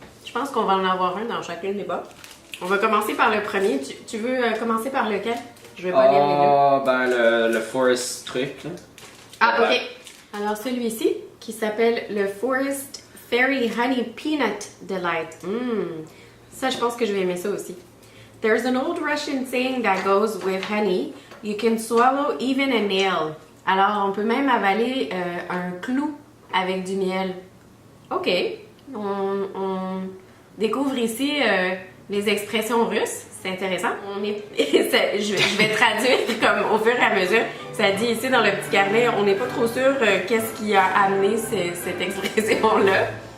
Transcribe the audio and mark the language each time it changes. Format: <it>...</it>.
<fr>Je pense qu'on va en avoir un dans chacune des boîtes. On va commencer par le premier. Tu veux commencer par lequel? Je vais pas lire les deux. Oh, ben le Forest truc, là. Ah, ok. Alors, celui-ci, qui s'appelle le Forest Fairy Honey Peanut Delight. Ça, je pense que je vais aimer ça aussi.</fr> <en>There's an old Russian saying that goes with honey. You can swallow even a nail.</en> <fr>Alors, on peut même avaler un clou avec du miel. Ok. On découvre ici les expressions russes. C'est intéressant. Je vais traduire comme au fur et à mesure. Ça dit ici dans le petit carnet, on n'est pas trop sûr qu'est-ce qui a amené cette expression-là.</fr>